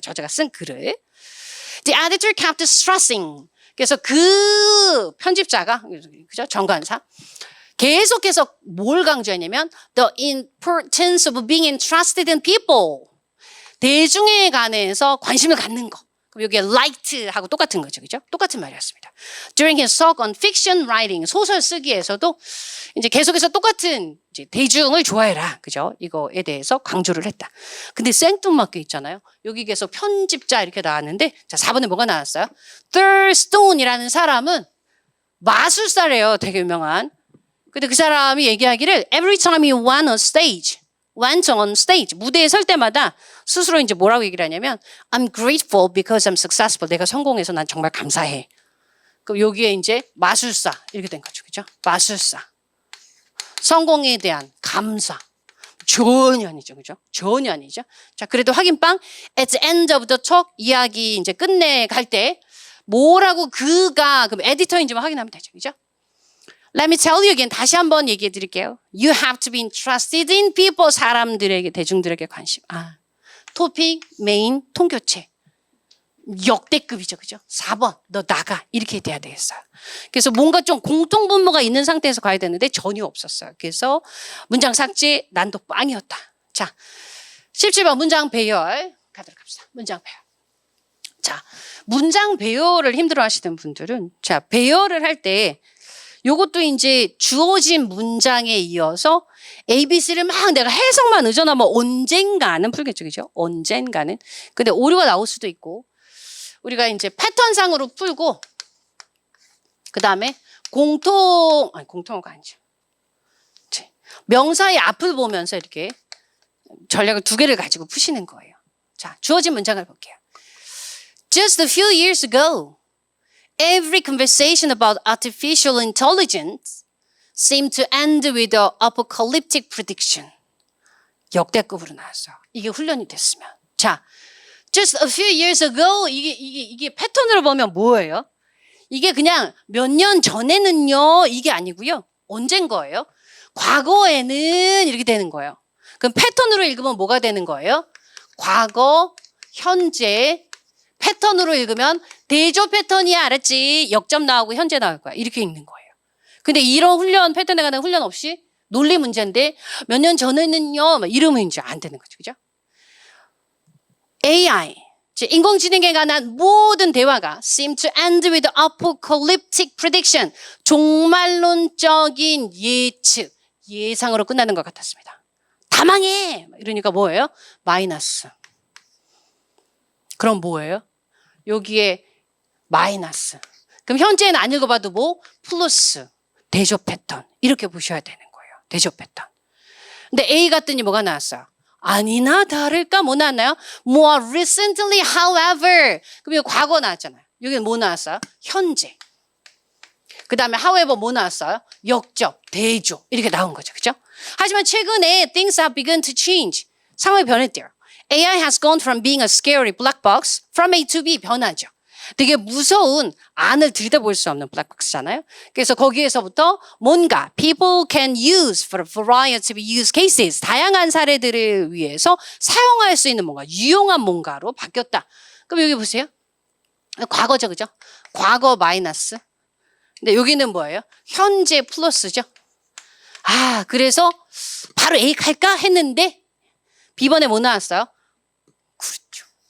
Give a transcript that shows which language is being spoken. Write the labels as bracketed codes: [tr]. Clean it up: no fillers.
[ko] 저자가 쓴 글을. [en] The editor kept stressing. [ko] 그래서 그 편집자가 그죠? 정관사 계속해서 뭘 강조했냐면 [en] the importance of being interested in people. [ko] 대중에 관해서 관심을 갖는 거. 그럼 여기에 liked하고 똑같은 거죠. 그죠? 똑같은 말이었습니다. [en] During his talk on fiction writing, [ko] 소설 쓰기에서도 이제 계속해서 똑같은 이제 대중을 좋아해라. 그죠? 이거에 대해서 강조를 했다. 근데 생뚱맞게 있잖아요. 여기 계속 편집자 이렇게 나왔는데 자, 4번에 뭐가 나왔어요? Thurstone이라는 사람은 마술사래요. 되게 유명한. 근데 그 사람이 얘기하기를 [en] every time he went on stage, [ko] 무대에 설 때마다 스스로 이제 뭐라고 얘기를 하냐면 [en] I'm grateful because I'm successful. [ko] 내가 성공해서 난 정말 감사해. 그럼 여기에 이제 마술사 이렇게 된 거죠. 그죠? 마술사. 성공에 대한 감사. 전혀 아니죠. 그죠? 전혀 아니죠. 자, 그래도 확인빵 [en] at the end of the talk [ko] 이야기 이제 끝내 갈 때 뭐라고 그가 그럼 에디터인지만 확인하면 되죠. 그죠? [en] Let me tell you again. [ko] 다시 한번 얘기해 드릴게요. [en] You have to be interested in people. [ko] 사람들에게, 대중들에게 관심. 토픽, 메인, 통교체. 역대급이죠. 그죠? 4번. 너 나가. 이렇게 돼야 되겠어요. 그래서 뭔가 좀 공통분모가 있는 상태에서 가야 되는데 전혀 없었어요. 그래서 문장 삭제 난도 빵이었다. 자, 17번 문장 배열 가도록 합시다. 문장 배열. 자, 문장 배열을 힘들어 하시는 분들은 자, 배열을 할 때 요것도 이제 주어진 문장에 이어서 ABC를 막 내가 해석만 의존하면 언젠가는 풀겠죠. 그죠? 언젠가는. 근데 오류가 나올 수도 있고 우리가 이제 패턴상으로 풀고 그 다음에 공통어가 아니죠. 명사의 앞을 보면서 이렇게 전략을 2개를 가지고 푸시는 거예요. 자, 주어진 문장을 볼게요. [en] Just a few years ago, every conversation about artificial intelligence seemed to end with an apocalyptic prediction. [ko] 역대급으로 나왔어요. 이게 훈련이 됐으면. 자, [en] just a few years ago. [ko] 이게 패턴으로 보면 뭐예요? 이게 그냥 몇 년 전에는요. 이게 아니고요. 언젠 거예요? 과거에는 이렇게 되는 거예요. 그럼 패턴으로 읽으면 뭐가 되는 거예요? 과거, 현재, 패턴으로 읽으면 대조 패턴이야, 알았지? 역점 나오고 현재 나올 거야. 이렇게 읽는 거예요. 근데 이런 훈련, 패턴에 관한 훈련 없이 논리 문제인데 몇 년 전에는요, 이러면 이제 안 되는 거죠. 그죠? [en] AI, [ko] 인공지능에 관한 모든 대화가 [en] seem to end with apocalyptic prediction. [ko] 종말론적인 예측, 예상으로 끝나는 것 같았습니다. 다 망해! 이러니까 뭐예요? 마이너스. 그럼 뭐예요? 여기에 마이너스. 그럼 현재는 안 읽어봐도 뭐? 플러스. 대조 패턴. 이렇게 보셔야 되는 거예요. 대조 패턴. 근데 A 갔더니 뭐가 나왔어요? 아니나 다를까 뭐 나왔나요? [en] More recently, however. [ko] 그럼 여기 과거 나왔잖아요. 여기는 뭐 나왔어요? 현재. 그 다음에 however 뭐 나왔어요? 역접, 대조. 이렇게 나온 거죠. 그죠? 하지만 최근에 [en] things have begun to change. [ko] 상황이 변했대요. [en] AI has gone from being a scary black box from A to B [ko] 변하죠. 되게 무서운 안을 들여다볼 수 없는 블랙박스잖아요. 그래서 거기에서부터 뭔가 [en] people can use for a variety of use cases. [ko] 다양한 사례들을 위해서 사용할 수 있는 뭔가 유용한 뭔가로 바뀌었다. 그럼 여기 보세요. 과거죠. 그죠? 과거 마이너스. 근데 여기는 뭐예요? 현재 플러스죠. 아, 그래서 바로 A 갈까 했는데 B번에 뭐 나왔어요? 그렇죠.